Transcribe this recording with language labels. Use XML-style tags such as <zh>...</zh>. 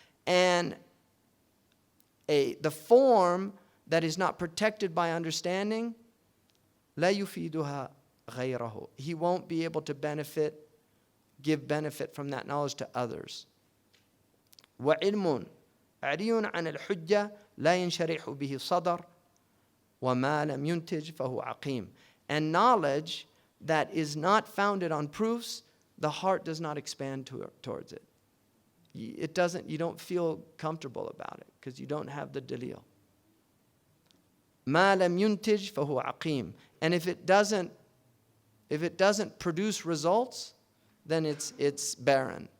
<en>And the form that is not protected by understanding,</en> <ar>لا يفيدها غيره.</ar> <en>He won't be able to give benefit from that knowledge to others.</en> <ar>وعلم عري عن الحجة لا ينشرح به الصدر وما لم ينتج فهو عقيم.</ar> <en>And knowledge that is not founded on proofs, the heart does not expand towards it. You don't feel comfortable about it because you don't have the dalil.</en> <ar>ما لم ينتج فهو عقيم.</ar> <en>And if it doesn't produce results, then it's barren.</en>